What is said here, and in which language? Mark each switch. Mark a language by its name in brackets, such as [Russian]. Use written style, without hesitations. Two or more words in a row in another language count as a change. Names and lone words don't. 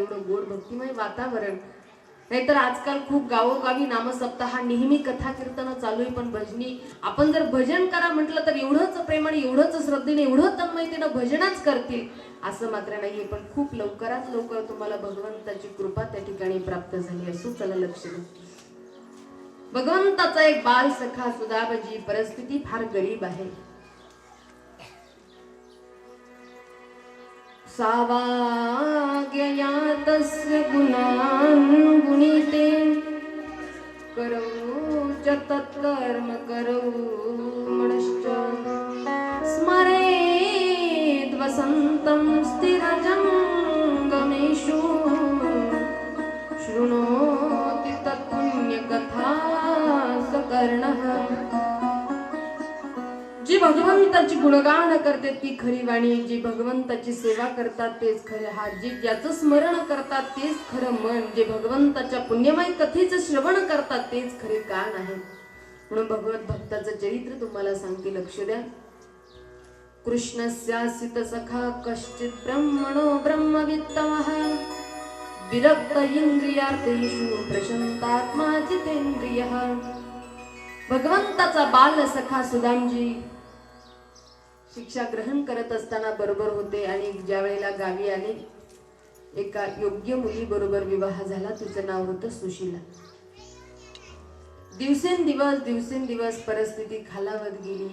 [Marathi] एवढं गोड भक्तिमय वातावरण. नाहीतर आजकाल खूप गावोगावी नामसप्ताह नेहमी कथा कीर्तन चालू आहे, पण भजनी आपण जर भजन करा म्हटलं तर एवढंच प्रेमाने, एवढंच श्रद्धेने, एवढं तन्मयतेनं भजनच करतील असं मात्र नाहीये. पण खूप लवकरात लवकर तुम्हाला भगवंताची कृपा त्या ठिकाणी प्राप्त झाली असो. चला लक्ष द्या. भगवंताचा एक बाल सखा सुदाबजी, परिस्थिती फार गरीब आहे. [Sanskrit] सावाग्यया तस्य गुणान् गुणिते करौ च तत्कर्म करौ मनश्च स्मरेद् वसन्तं स्थिरजङ्गमेषु शृणोति तत्पुण्यकथा सकर्णः. [Marathi] जी भगवंताची गुणगान करते ती खरी वाणी, जी भगवंताची सेवा करतात तेच खरे हात, जी ज्याचं स्मरण करतात तेच खरं मन, जे भगवंताच्या पुण्यमय कथेचं श्रवण करतात तेच खरे कान आहे. म्हणून भगवत भक्ताचं चरित्र तुम्हाला सांगते, लक्ष द्या. [Sanskrit] कृष्णस्यासित सखा कश्चित ब्रह्मणो ब्रह्मवित्तमः विरक्त इंद्रियार्थेषु प्रशांतात्मा जितेंद्रियः. [Marathi] भगवंताचा बाल सखा सुदामजी शिक्षा ग्रहण करत असताना बरोबर होते आणि ज्या वेळेला गावी आले एका योग्य मुली बरोबर विवाह झाला. तिचं नाव होतं सुशीला. दिवसेंदिवस परिस्थिती खालावत गेली.